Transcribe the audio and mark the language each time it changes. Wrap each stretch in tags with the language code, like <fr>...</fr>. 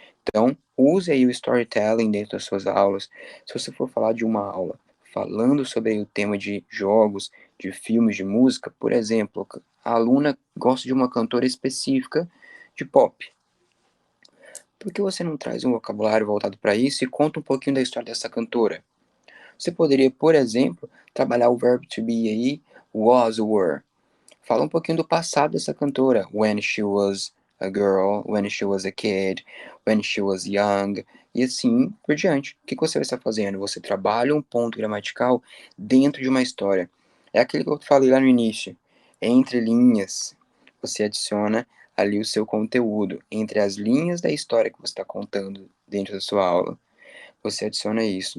<pt>Então, use aí o storytelling dentro das suas aulas. Se você for falar de uma aula falando sobre o tema de jogos, de filmes, de música, por exemplo, a aluna gosta de uma cantora específica de pop. Por que você não traz um vocabulário voltado para isso e conta um pouquinho da história dessa cantora? Você poderia, por exemplo, trabalhar o verbo to be aí, was, were. Fala um pouquinho do passado dessa cantora.</pt> <en>When she was a girl, when she was a kid, when she was young,</en> <pt>e assim por diante. O que você vai estar fazendo? Você trabalha um ponto gramatical dentro de uma história. É aquele que eu falei lá no início. Entre linhas, você adiciona ali o seu conteúdo. Entre as linhas da história que você está contando dentro da sua aula, você adiciona isso.</pt>